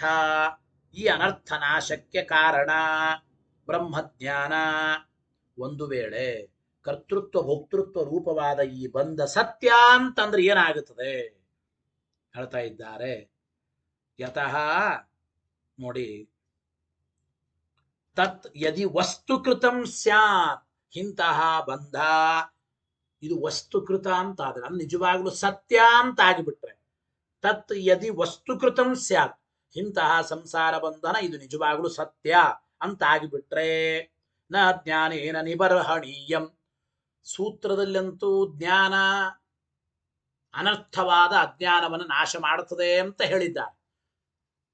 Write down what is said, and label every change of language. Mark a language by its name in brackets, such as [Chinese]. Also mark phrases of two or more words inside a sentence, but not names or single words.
[Kannada] ಈ ಅನರ್ಥ ನಾಶಕ್ಕೆ ಕಾರಣ ಬ್ರಹ್ಮಜ್ಞಾನ. ಒಂದು ವೇಳೆ ಕರ್ತೃತ್ವ ಭೋಕ್ತೃತ್ವ ರೂಪವಾದ ಈ ಬಂಧ ಸತ್ಯ ಅಂತಂದ್ರೆ ಏನಾಗುತ್ತದೆ ಹೇಳ್ತಾ ಇದ್ದಾರೆ. ಯತಃ ನೋಡಿ, [Sanskrit] ತತ್ ಯದಿ ವಸ್ತುಕೃತಂ ಸ್ಯಾತ್. [Kannada] ಇಂತಹ ಬಂಧ ಇದು ವಸ್ತುಕೃತ ಅಂತ ಆದ್ರೆ ಅದು ನಿಜವಾಗ್ಲೂ ಸತ್ಯ ಅಂತ ಆಗಿಬಿಟ್ರೆ, [Sanskrit] ತತ್ ಯದಿ ವಸ್ತುಕೃತಂ ಸ್ಯಾತ್, [Kannada] ಇಂತಹ ಸಂಸಾರ ಬಂಧನ ಇದು ನಿಜವಾಗ್ಲೂ ಸತ್ಯ ಅಂತ ಆಗಿಬಿಟ್ರೆ [Sanskrit] ನ ಜ್ಞಾನೇನ ನಿಬರ್ಹಣೀಯಂ. [Kannada] ಸೂತ್ರದಲ್ಲಂತೂ ಜ್ಞಾನ ಅನರ್ಥವಾದ ಅಜ್ಞಾನವನ್ನು ನಾಶ ಮಾಡುತ್ತದೆ ಅಂತ ಹೇಳಿದ್ದಾರೆ.